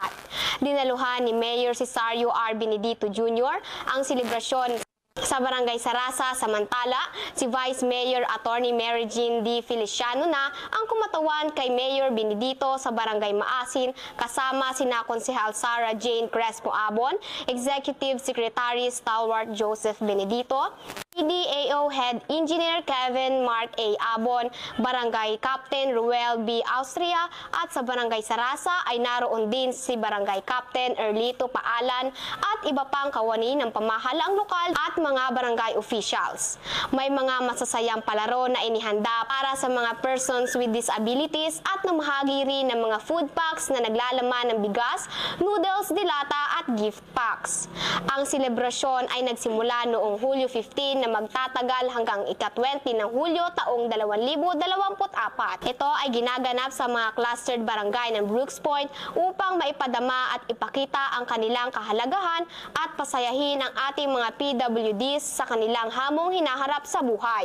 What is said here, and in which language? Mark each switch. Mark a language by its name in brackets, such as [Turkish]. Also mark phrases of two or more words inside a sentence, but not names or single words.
[Filipino] Dinaluhan ni Mayor Cesario R. Benedito Jr. ang selebrasyon Sa Barangay Sarasa, samantala, si Vice Mayor Attorney Mary Jean D. Feliciano na ang kumatawan kay Mayor Benedito sa Barangay Maasin kasama sina Konsehal Sara Jane Crespo Abon, [English] Executive Secretary [Filipino] Stalwart Joseph Benedito, PDAO Head Engineer Kevin Mark A. Abon, Barangay Captain Ruel B. Austria at sa Barangay Sarasa ay naroon din si Barangay Captain Erlito Paalan at iba pang kawani ng pamahalaang lokal at mga barangay officials. May mga masasayang palaro na inihanda para sa mga [English] persons with disabilities [Filipino] at namahagi rin ng mga [English] food packs [Filipino] na naglalaman ng bigas, noodles, dilata at [English] gift packs. [Filipino] Ang selebrasyon ay nagsimula noong Hulyo 15 na magtatagal hanggang ika-20 ng Hulyo taong 2024. Ito ay ginaganap sa mga clustered barangay ng Brooks Point upang maipadama at ipakita ang kanilang kahalagahan at pasayahin ang ating mga PWDs sa kanilang hamong hinaharap sa buhay.